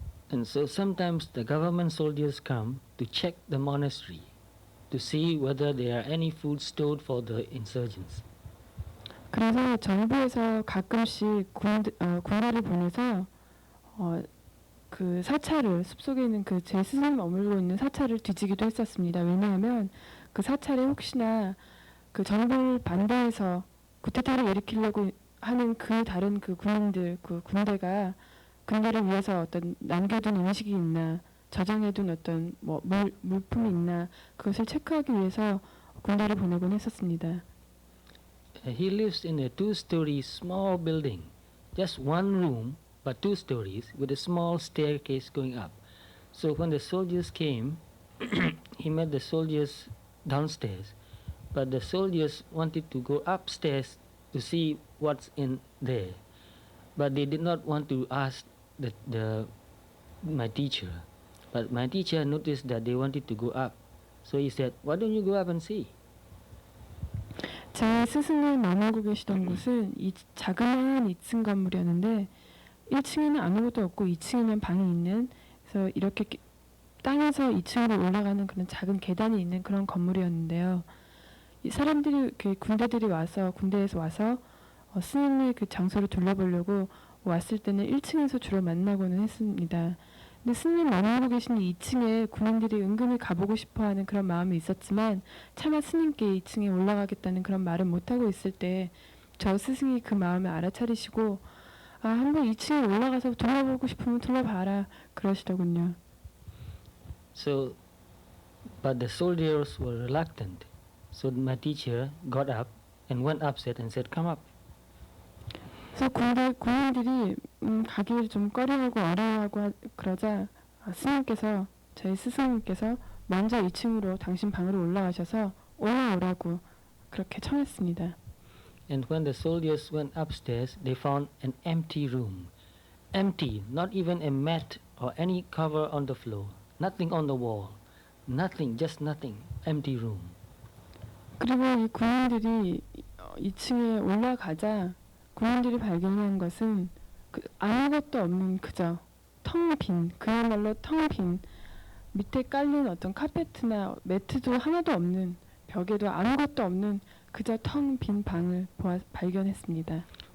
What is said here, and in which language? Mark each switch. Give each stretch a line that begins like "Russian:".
English: And so sometimes the government soldiers come to check the monastery to see whether there are any food stored for the insurgents.
Korean: 그래서 정부에서 가끔씩 군대를 보내서 그 사찰을 숲속에 있는 그 제 스승이 머물고 있는 사찰을 뒤지기도 했었습니다. 왜냐하면 그 사찰에 혹시나 그 정부를 반대해서 쿠데타를 일으키려고 하는 그 다른 그 군인들 그 군대를 위해서 어떤 남겨둔 음식이 있나 저장해둔 어떤 물품이 있나 그것을 체크하기 위해서 군대를 보내곤 했었습니다.
English: He lives in a 2-story small building, just one room, but 2 stories, with a small staircase going up. So when the soldiers came, he met the soldiers downstairs, but the soldiers wanted to go upstairs to see what's in there, but they did not want to ask my teacher. But my teacher noticed that they wanted to go up, so he said, "Why don't you go up and see?"
Korean: 제 스승이 머물고 계시던 곳은 이 자그마한 2층 건물이었는데 1층에는 아무것도 없고 2층에는 방이 있는 그래서 이렇게 땅에서 2층으로 올라가는 그런 작은 계단이 있는 그런 건물이었는데요. 이 사람들이 군대에서 와서 스님의 그 장소를 둘러보려고 왔을 때는 1층에서 주로 만나고는 했습니다. 근데 스님 머물고 계신 2층에 군인들이 은근히 가보고 싶어하는 그런 마음이 있었지만 차마 스님께 2층에 올라가겠다는 그런 말을 못하고 있을 때 저 스승이 그 마음을 알아차리시고 한번 2층에 올라가서 둘러보고 싶으면 둘러봐라 그러시더군요.
English: So, but the soldiers were reluctant. So my teacher got up and went upstairs and said, "Come up."
Korean: 그래서 군인들이 가기를 좀 꺼려하고 어려워하고 그러자 저희 스승님께서 먼저 2층으로 당신 방으로 올라가셔서 올라오라고 그렇게 청했습니다.
English: And when the soldiers went upstairs, they found an empty room. Empty, not even a mat or any cover on the floor, nothing on the wall, nothing, just nothing, empty room.
Korean: 그리고 이 군인들이 2층에 올라가자 군인들이 발견한 것은 아무것도 없는 그저 텅 빈, 그야말로 텅 빈 밑에 깔린 어떤 카페트나 매트도 하나도 없는 벽에도 아무것도 없는 그저 텅 빈 방을 발견했습니다.